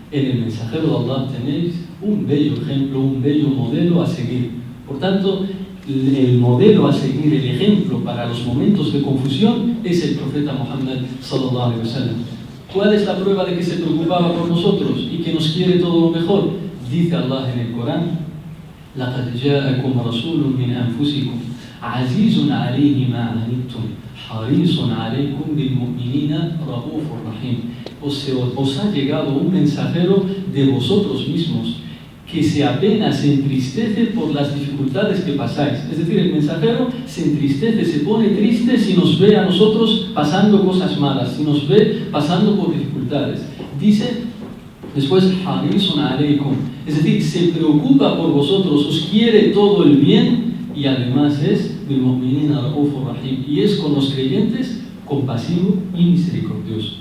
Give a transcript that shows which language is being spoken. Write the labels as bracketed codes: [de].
[es] En el mensajero de Allah tenéis un bello ejemplo, un bello modelo a seguir. Por tanto, el modelo a seguir, el ejemplo para los momentos de confusión, es el profeta Muhammad sallallahu alaihi wasallam. ¿Cuál es la prueba de que se preocupaba por nosotros y que nos quiere todo lo mejor? [ar] Dice Allah en el Corán: لَقَدْ جَاءَكُمْ رَسُولٌ مِّنْ أَنفُسِكُمْ عَزِيزٌ عَلَيْهِ مَا عَنِتُّمْ حَرِيصٌ عَلَيْكُمْ بِالْمُؤْمِنِينَ رَءُوفٌ رَحِيمٌ. [es] Os ha llegado un mensajero de vosotros mismos que se apena, se entristece por las dificultades que pasáis. Es decir, el mensajero se entristece, se pone triste si nos ve a nosotros pasando cosas malas, si nos ve pasando por dificultades. Dice después, [ar] harisun aleikum, [es] es decir, se preocupa por vosotros, os quiere todo el bien y además es [ar] bil mu'minina raufur rahim, [es] y es con los creyentes compasivo y misericordioso.